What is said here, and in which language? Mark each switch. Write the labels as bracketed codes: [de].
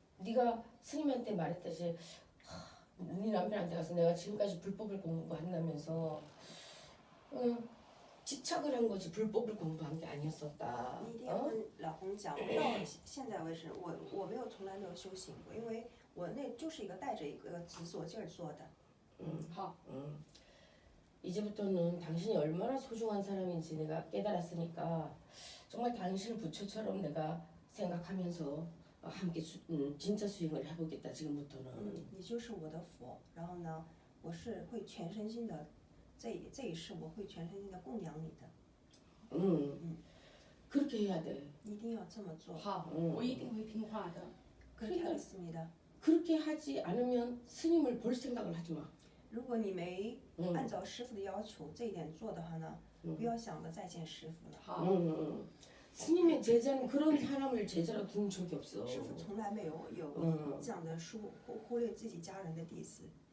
[ko] 네가 스님한테 말했듯이 네 남편한테 가서 내가 지금까지 불법을 공부한다면서 집착을 한 거지 불법을 공부한 게 아니었었다. [zh] 你一定要跟老公讲，到现在为止，我没有从来没有修行过，因为我那就是一个带着一个执着劲儿做的。好， [ko] 이제부터는 당신이 얼마나 소중한 사람인지 내가 깨달았으니까 정말 당신을 부처처럼 내가 생각하면서 함께 진짜 수행을 해보겠다 지금부터는. [zh] 你就是我的佛，然后呢，我是会全身心的，这一世我会全身心的供养你的， [ko] 그렇게 해야 돼. [zh] 一定要这么做。好，我一定会听话的。 [ko] 그렇게 하겠습니다. 그렇게 하지 않으면 스님을 볼 생각을 하지 마. [zh] 如果你没按照师傅的要求这一点做的话呢，不要想着再见师傅了。好， [ko] 스님의 제자는 그런 사람을 제자로 둔 적이 없어. [zh] 师傅从来没有这样的忽略自己家人的弟子，